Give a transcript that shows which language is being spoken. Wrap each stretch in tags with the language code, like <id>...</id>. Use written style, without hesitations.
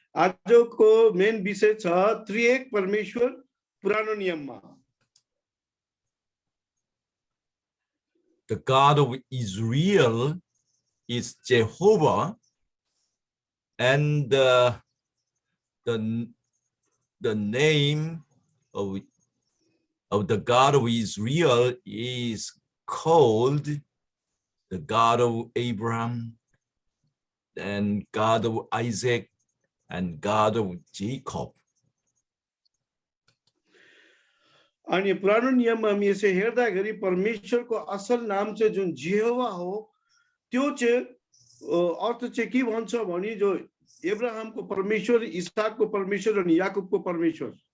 <ne>आजको मेन विषय छ त्रिएक परमेश्वर पुरानो नियममा.</ne> <en>The God of Israel is Jehovah, and the name of the God of Israel is called the God of Abraham and God of Isaac and God of Jacob.</en> <ne>अनि पुरानो नियममा हामी यसो हेर्दाखेरि परमेश्वरको असल नाम चाहिँ जुन जेहोवा हो त्यो चाहिँ अर्थ चाहिँ के भन्छ भने जो एब्राहमको परमेश्वर, इसहाकको परमेश्वर अनि याकूबको परमेश्वर.</ne>